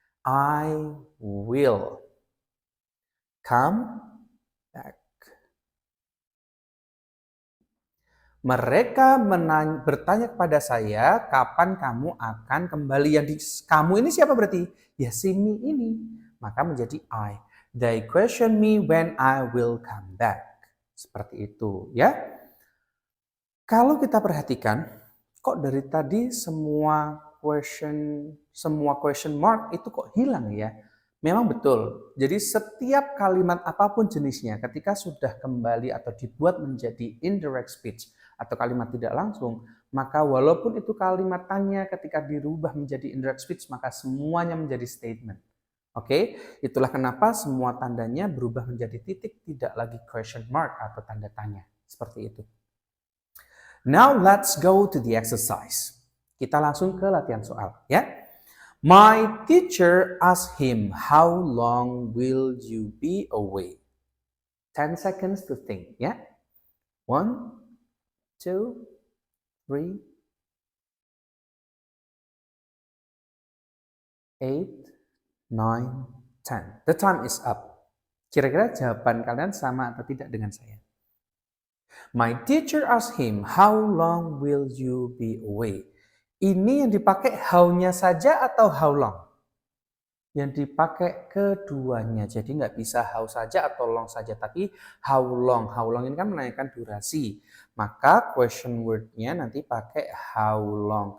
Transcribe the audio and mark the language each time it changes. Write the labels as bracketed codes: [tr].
[en] I will come back. [id] Mereka bertanya kepada saya, kapan kamu akan kembali? Yang kamu ini siapa berarti? Ya si me ini. Maka menjadi I. [en] They question me when I will come back. [id] Seperti itu ya. Kalau kita perhatikan, kok dari tadi semua question mark itu kok hilang ya? Memang betul. Jadi setiap kalimat apapun jenisnya ketika sudah kembali atau dibuat menjadi indirect speech atau kalimat tidak langsung, maka walaupun itu kalimat tanya ketika dirubah menjadi indirect speech, maka semuanya menjadi statement. Oke, itulah kenapa semua tandanya berubah menjadi titik, tidak lagi question mark atau tanda tanya. Seperti itu. [en] Now let's go to the exercise. [id] Kita langsung ke latihan soal, ya. [en] My teacher asked him, how long will you be away? 10 seconds to think, ya. 1, 2, 3, 8, 9, 10. The time is up. [id] Kira-kira jawaban kalian sama atau tidak dengan saya? [en] My teacher asked him, how long will you be away? [id] Ini yang dipakai how-nya saja atau how long? Yang dipakai keduanya. Jadi nggak bisa how saja atau long saja, tapi how long. How long ini kan menanyakan durasi. Maka question word-nya nanti pakai how long.